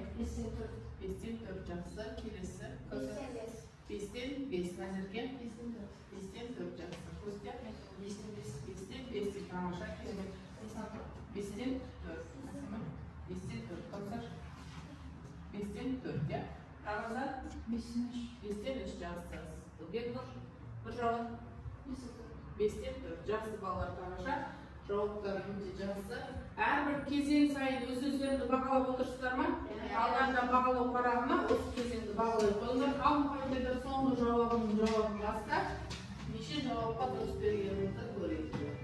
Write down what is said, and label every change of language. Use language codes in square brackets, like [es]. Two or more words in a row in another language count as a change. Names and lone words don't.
[kk] 5-тен 4 жақсы. Келесі. 5-тен 5. Назерге? 5-тен 4 жақсы. Костя? 5-тен 5 дейді, тамаша. 5-тен 4. 5-тен 4. Костар? 5-тен 4, ya? Ramazan? 5'ten 3 жақсы. Бекнұр, бір жауап? 5-тен 4 жақсы балалар тамаша. Жауаптар өте жақсы. Әрбір кезең сайын өз-өздеріңді бағалап отырсыздар ма? Алдардан бағалау парағына осы кезеңді бағалай қойыңдар. Ал мұхаммедер соңғы жауабының жауабын бастап, неше жауапқа дұрыс бергеніңізді көрейік.